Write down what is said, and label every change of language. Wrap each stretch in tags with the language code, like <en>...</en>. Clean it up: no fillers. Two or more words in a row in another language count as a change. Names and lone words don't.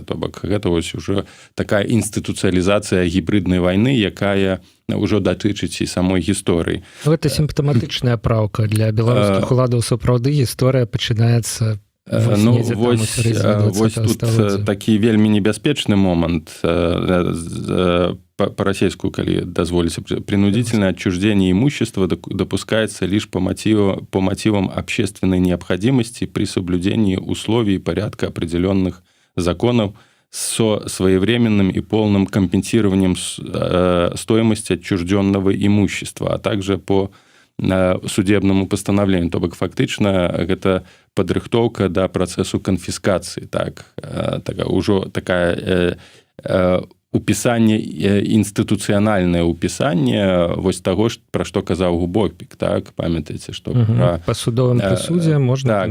<be>То бок гэта вось ужо такая інстытуцыялізацыя гібриднай вайны, якая ўжо датычыць і самой гісторыі. Гэта сімптаматычная праўка для беларускіх уладаў. Сапраўды гісторыя пачынаецца вось тут такі вельмі небяспечны момант по-расейску, калі дазволіцца,</be> <ru>принудительное отчуждение имущества допускается лишь по мотивам общественной необходимости при соблюдении условий и порядка определенных законов со своевременным и полным компенсированием стоимости отчужденного имущества, а также по судебному постановлению.</ru> <be>То бок фактычна гэта падрыхтоўка да працэсу канфіскацыі. Ужо такая упісанне, інстытуцыянальнае упісанне вось таго, пра што казаў Губопік, так, памятаеце, што па судовым прысудзе можна</be>